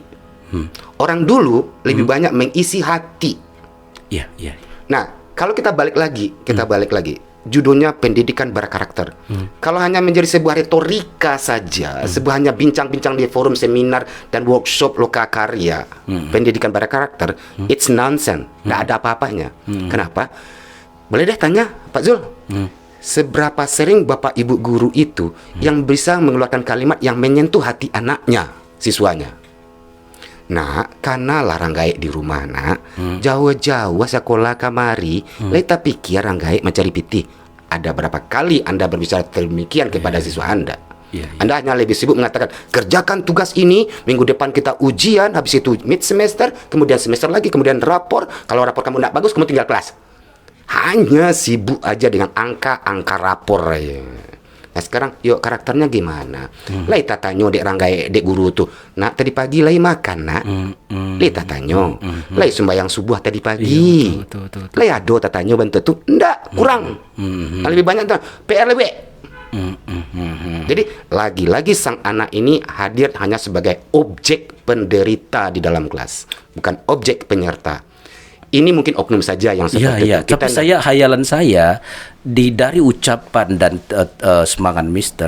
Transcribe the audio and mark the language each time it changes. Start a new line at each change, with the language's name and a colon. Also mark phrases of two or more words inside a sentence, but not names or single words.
Indonesian: Orang dulu lebih banyak mengisi hati. Iya. Nah, kalau kita balik lagi, judulnya pendidikan berkarakter. Kalau hanya menjadi sebuah retorika saja, sebuah hanya bincang-bincang di forum seminar dan workshop lokakarya, pendidikan berkarakter,
English: it's nonsense,
Indonesian: nggak ada apa-apanya. Kenapa? Boleh deh tanya, Pak Zul. Seberapa sering Bapak Ibu guru itu yang bisa mengeluarkan kalimat yang menyentuh hati anaknya, siswanya?
Minangkabau: Nah, karena larang gaek di rumah nak, jauh-jauh sekolah kamari, leta pikir orang gaek mencari piti.
Indonesian: Ada berapa kali Anda berbicara demikian kepada siswa Anda? Anda hanya lebih sibuk mengatakan, kerjakan tugas ini, minggu depan kita ujian, habis itu mid semester, kemudian semester lagi, kemudian rapor. Kalau rapor kamu tidak bagus, kamu tinggal kelas. Hanya sibuk aja dengan angka-angka rapor ya. Nah sekarang yuk karakternya gimana?
Minangkabau: Lai tatanyo dek ranggai dek guru tuh. Nak tadi pagi lai makan nak. Lai tatanyo. Lai sembahyang subuh tadi pagi.
Indonesian: Betul.
Minangkabau: Lai ado tatanyo bantu tuh. Ndak kurang.
Indonesian: Lebih banyak tuh PR lebih. Jadi lagi-lagi sang anak ini hadir hanya sebagai objek penderita di dalam kelas, bukan objek penyerta. Ini mungkin oknum saja yang seperti itu. Tapi hayalan saya dari ucapan dan semangat Mister.